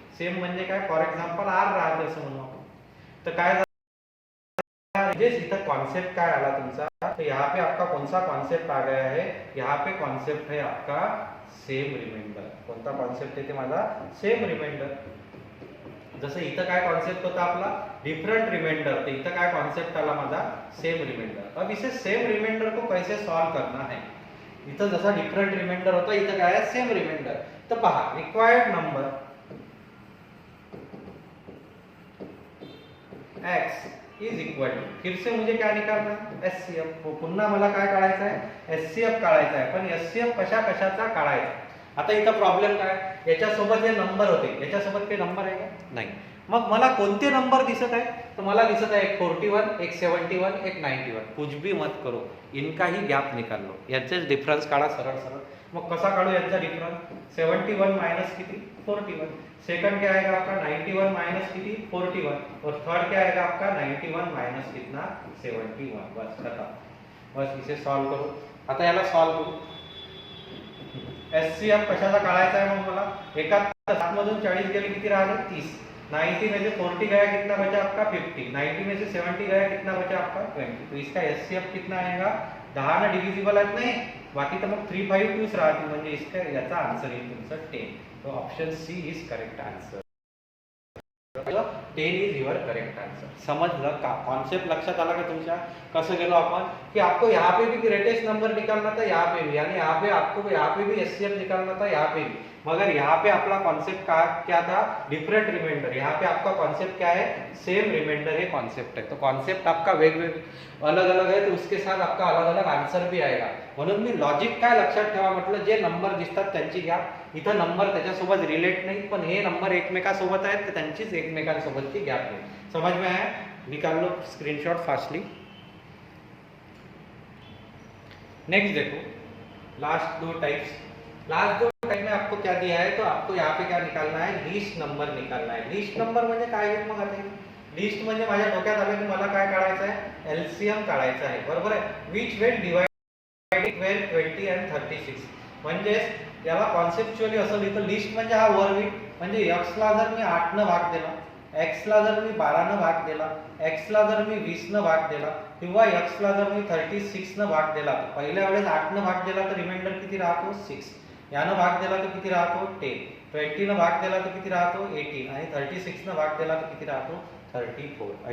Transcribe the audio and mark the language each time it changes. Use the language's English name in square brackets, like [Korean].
[Marathi] Same म्हणजे काय, for example R राहते असं म्हणू आपण, तर काय इधर कॉन्सेप्ट क्या आला तुमचा, [Hindi] तो यहाँ पे आपका कौन सा कॉन्सेप्ट आ गया है, यहाँ पे कॉन्सेप्ट है आपका सेम रिमाइंडर। [Marathi] कौन सा कॉन्सेप्ट है माझा सेम रिमाइंडर। जसं इथं काय कॉन्सेप्ट होता आपला डिफरेंट रिमाइंडर, तो इथं काय कॉन्सेप्ट आला माझा सेम रिमाइंडर। [Hindi] अब इसे सेम रिमाइंडर को कैसे सॉल्व करना है, [Marathi] इथं जसा डिफरेंट रिमाइंडर होता इथं काय आहे सेम रिमाइंडर। [Hindi] तर पहा required number x is equal to, फिर से मुझे क्या निकालना है एचसीएफ। [Marathi] पुन्हा मला काय काढायचं आहे एचसीएफ काढायचा आहे, पण एचसीएफ कशा कशाचा काढायचा। आता इथं प्रॉब्लेम काय, याच्यासोबत हे नंबर होते, याच्यासोबत काही नंबर आहे का नाही, मग मला कोणते नंबर दिसत आहे, तर मला दिसत आहे एक 41 एक 71 एक 91। [Hindi] कुछ भी मत करो, इनका ही गॅप निकाल लो, [Marathi] याचेच डिफरन्स काढा सरळ सरळ। मग कसा काढू याचा डिफरन्स, [Hindi] 71 माइनस किती 41, सेकंड क्या आएगा आपका 91 माइनस किती 41, और थर्ड क्या आएगा आपका 91 माइनस कितना 71। बस खत्म, बस इसे सॉल्व करो। [Marathi] आता याला सॉल्व करू, एचसीएफ कशाचा काढायचा आहे मग मला, एका 7 मधून 40 गेले किती राहिले 30, [Hindi] 90 में से 40 गया कितना बचा आपका 50, 90 में से 70 गया कितना बचा आपका 20। तो इसका एचसीएफ कितना आएगा [Marathi] 10 ना डिविजिबल आहे नाही, बाकी तर मग 3 5 2 राहतील, म्हणजे इसका याचा आन्सर येईल तुमचा 10। [English] तो option C is correct answer, 10 is your correct answer. [Marathi] समझलं का, कॉन्सेप्ट लक्षात आला का तुमच्या, कसं गेलो आपण [Hindi] कि आपको यहाँ पे भी ग्रेटेस्ट नंबर निकालना था, यहाँ पे भी, यानी यहाँ पे आपको यहाँ पे भी एचसीएफ निकालना था, यहाँ पे भी, मगर यहाँ पे आपका कॉन्सेप्ट का क्या था डिफरेंट रिमाइंडर, यहाँ पे आपका कॉन्सेप्ट क्या है सेम रिमाइंडर है कॉन्सेप्ट है। तो कॉन्सेप्ट आपका अलग अलग है, तो उसके साथ आपका अलग अलग आन्सर भी आएगा। [Marathi] म्हणून मी लॉजिक काय लक्षात ठेवा म्हटलं, जे नंबर दिसतात त्यांची गॅप, इथं नंबर त्याच्यासोबत रिलेट नाही, पण हे नंबर एकमेकांसोबत आहेत तर त्यांचीच एकमेकांसोबतची गॅप आहे। [Hindi] समझ में आया, निकाल लो स्क्रीनशॉट फास्टली। नेक्स्ट देखो, लास्ट दो टाइप में आपको क्या दिया है, तो आपको यहाँ पे क्या निकालना है लीस्ट नंबर निकालना है। [Marathi] लीस्ट नंबर म्हणजे काय आहे मग, आता लीस्ट म्हणजे माझ्या डोक्यात आलं की मला काय काढायचं आहे एलसीएम काढायचा आहे, बरोबर आहे। विच वेल डिवाइडेड 12 20 and 36, म्हणजे याला कॉन्सेप्च्युअली असं लिहितो, लिस्ट म्हणजे हा वरवीट, म्हणजे x ला जर मी 8 न भाग दिला, x ला जर मी 12 न भाग दिला, x ला जर मी 20 न भाग दिला, किंवा x ला जर मी 36 न भाग दिला, पहिल्या वेळेस 8 न भाग दिला तर रिमाइंडर किती राहतो 6, यानं भाग दिला तर किती राहतो 10, 20 न भाग दिला तर किती राहतो 18, आणि 36 न भाग दिला तर किती राहतो 34।